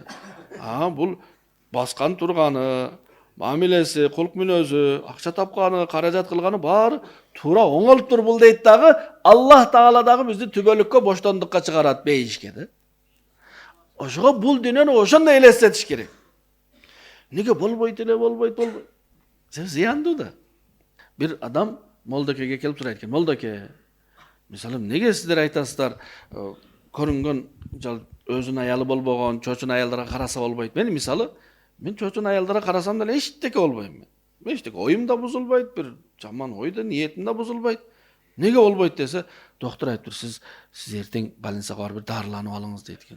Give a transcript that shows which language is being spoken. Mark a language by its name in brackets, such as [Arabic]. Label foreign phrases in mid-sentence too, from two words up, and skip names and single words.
[Kyrgyz] Бул баскан турганы, мамилеси, кулк мүнөзү, акча тапканы, каражат кылганы баары туура оңолуп тур бул дейт дагы, Аллах Таала дагы бизди түбөлүккө, боштондукка чыгарат бейишке да. Ошого бул дүйнөнү ошондой элестетиш керек. Неге болбойт эле, болбойт. Зыяндуу да. Бир адам Молдокеге келип турайт eкен. Moldake, мисалы, неге сиздер айтасыздар, көрүнгөн өзүнүн аялы болбогон, чочун аялдарга караса болбойт. Мен чочун аялдарга карасам деле эчтеке болбойм мен. Эчтеке оюм да бузулбайт, бир жаман ой да, ниетим да бузулбайт. Неге болбойт десе, доктор айтып, сиз эртең больницага барып бир дарыланып алыңыз дейт экен.